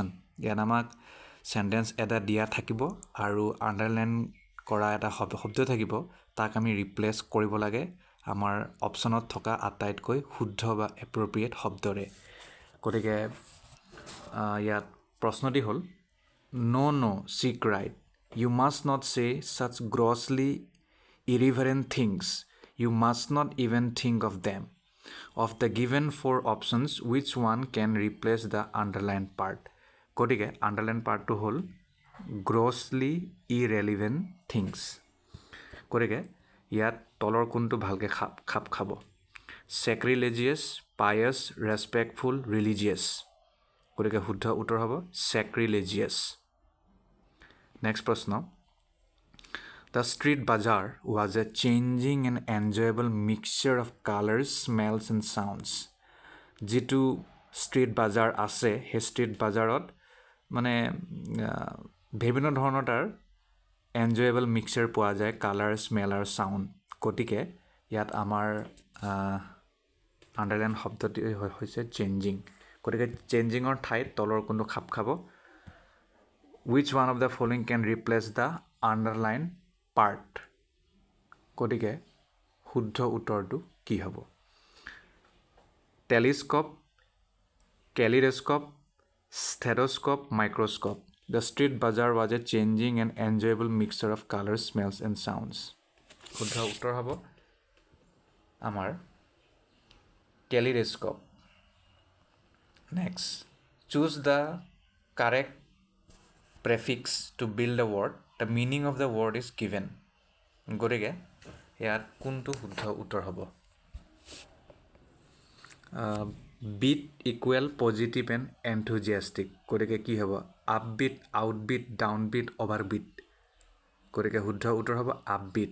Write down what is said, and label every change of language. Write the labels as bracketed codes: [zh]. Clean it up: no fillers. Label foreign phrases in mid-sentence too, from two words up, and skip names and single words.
[as] ইয়াত আমাক চেণ্টেঞ্চ এটা দিয়া থাকিব আৰু আণ্ডাৰলাইন কৰা এটা শব্দ থাকিব, তাক আমি ৰিপ্লেচ কৰিব লাগে আমাৰ অপশ্যনত থকা আটাইতকৈ শুদ্ধ বা এপ্ৰপ্ৰিয়েট শব্দৰে। গতিকে ইয়াত প্ৰশ্নটি হ'ল [en] no, she cried. You must not say such grossly irreverent things. You must not even think of them. Of the given four options, which one can replace the underlined part? [as] গতিকে [en] underlined partটো [as] হ'ল [en] grossly irrelevant things. [as] গতিকে ইয়াত তলৰ কোনটো ভালকৈ খাপ খাব? [en] sacrilegious, pious, respectful, religious. [as] গতিকে শুদ্ধ উত্তৰ হ'ব sacrilegious. Next প্ৰশ্ন. [en] The street bazaar was a changing and enjoyable mixture of colors, smells and sounds. [as] যিটো ষ্ট্ৰীট বাজাৰ আছে সেই ষ্ট্ৰীট বাজাৰত মানে বিভিন্ন ধৰণৰ তাৰ [en] enjoyable mixer [as] পোৱা যায়, [en] color, smell [as] আৰু চাউণ্ড। গতিকে ইয়াত আমাৰ আণ্ডাৰলাইন শব্দটি হৈছে চেঞ্জিং। গতিকে চেঞ্জিঙৰ ঠাইত তলৰ কোনটো খাপ খাব? [en] Which one of the following can replace the underlined part? [as] গতিকে শুদ্ধ উত্তৰটো কি হ'ব? [en] telescope, kaleidoscope, stethoscope, microscope. The street bazaar was a changing and enjoyable mixture of colors, smells and sounds. [as] শুদ্ধ উত্তৰ হ'ব আমাৰ কেলিডোস্কোপ. [en] Next, choose the correct prefix to build a word. The meaning of the word is given. [as] গতিকে ইয়াত কোনটো শুদ্ধ উত্তৰ হ'ব? [en] beat equal positive and enthusiastic. [as] গতিকে কি হ'ব? [en] upbeat, outbeat, downbeat, overbeat. [as] গতিকে শুদ্ধ উত্তৰ হ'ব আপবিট.